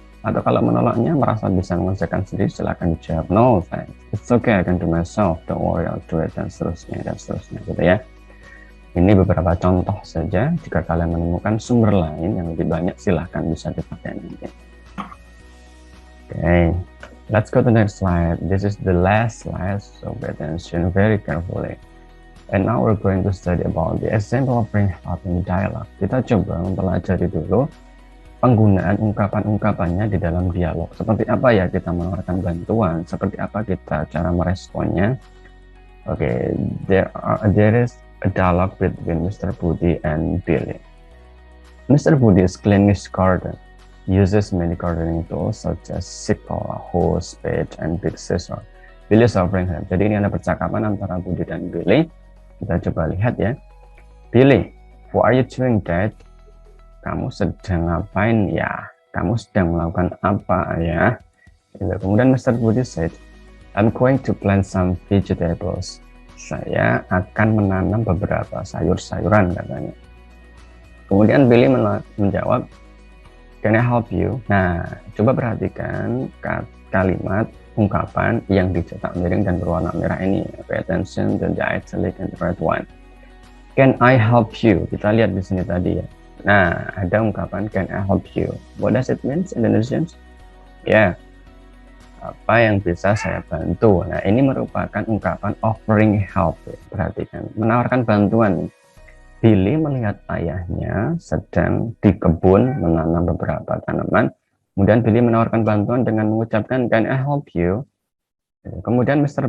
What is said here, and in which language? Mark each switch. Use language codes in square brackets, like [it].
[id] Atau kalau menolaknya, merasa bisa mengerjakan sendiri, silakan dijawab [en] no thanks, it's okay, I can do myself, don't worry, I'll do it, [id] dan seterusnya gitu ya. Ini beberapa contoh saja. Jika kalian menemukan sumber lain yang lebih banyak, silahkan bisa dipakai nanti. [en] Okay, let's go to the next slide. This is the last slide, so pay attention very carefully. And now we're going to study about the example of offering help in dialogue. [id] Kita coba mempelajari dulu penggunaan ungkapan-ungkapannya di dalam dialog. Seperti apa ya kita menawarkan bantuan, seperti apa kita cara meresponnya. [en] Okay, there is a dialogue between Mr. Budi and Billy. Mr. Budi is cleaning his garden. He uses many gardening tools such as sickle, hoe, spade, and big scissor. Billy is offering help. [id] Jadi ini ada percakapan antara Budi dan Billy. Kita coba lihat ya. [en] Billy, what are you doing, Dad? [id] Kamu sedang ngapain ya? Kamu sedang melakukan apa ya? Kemudian Mr. [en] Budi said, I'm going to plant some vegetables. [id] Saya akan menanam beberapa sayur-sayuran katanya. Kemudian Billy menjawab, [en] can I help you? [id] Nah, coba perhatikan kalimat ungkapan yang dicetak miring dan berwarna merah ini. [en] Pay attention to the italic and the red one. Can I help you? [id] Kita lihat di sini tadi ya. Nah, ada ungkapan [en] can I help you. What does it mean in Indonesian? [id] Ya, apa yang bisa saya bantu? Nah, ini merupakan ungkapan offering help. Perhatikan, menawarkan bantuan. Billy melihat ayahnya sedang di kebun menanam beberapa tanaman. Kemudian Billy menawarkan bantuan dengan mengucapkan [en] can I help you? [id] Kemudian Mr.